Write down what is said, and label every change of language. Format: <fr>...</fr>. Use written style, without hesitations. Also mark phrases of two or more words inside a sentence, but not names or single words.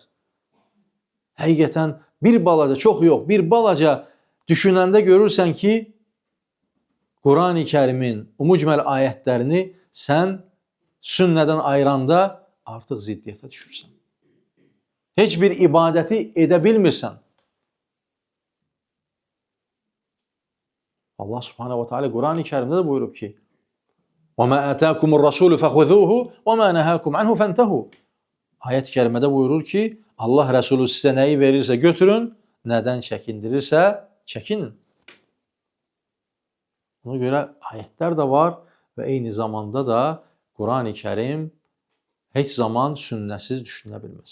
<az>Həqiqətən bir balaca, çox yox, bir balaca düşünəndə görürsən ki, Quran-ı Kərimin mücməl ayətlərini sən sünnədən ayıranda artıq ziddiyyətə düşürsən. Heç bir ibadəti edə bilmirsən. Allah</az> <ar>سبحانه وتعالى</ar> <az>Quran-ı Kərimdə də buyurub ki:</az> <ar>وَمَا أَتَاكُمُ الرَّسُولُ فَخُذُوهُ وَمَا نَهَاكُمْ عَنْهُ فَانْتَهُوا.</ar> <az>Ayət-i kərimədə buyurur ki, Allah Rəsulü sizə nəyi verirsə götürün, nədən çəkindirirsə çəkinin. Ona görə ayətlər də var və eyni zamanda da Quran-ı Kərim heç zaman sünnəsiz düşünülə bilməz.</az>